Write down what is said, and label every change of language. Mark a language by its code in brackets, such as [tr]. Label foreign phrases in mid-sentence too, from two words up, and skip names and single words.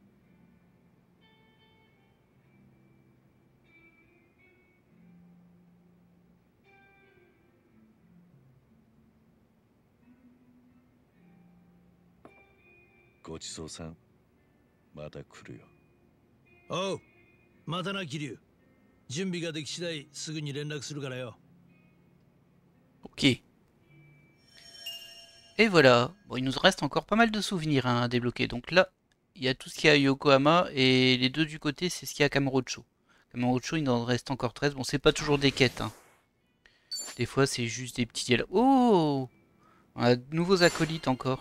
[ja] ごちそうさん。また来るよ。おう、またな桐生。準備ができ次第すぐに連絡するからよ。 [fr] Ok. Et voilà. Bon, il nous reste encore pas mal de souvenirs hein, à débloquer. Donc là, il y a tout ce qu'il y a à Yokohama et les deux du côté, c'est ce qu'il y a à Kamurocho. Kamurocho, il en reste encore 13. Bon, c'est pas toujours des quêtes. Hein. Des fois, c'est juste des petits dialogues. Oh, on a de nouveaux acolytes encore.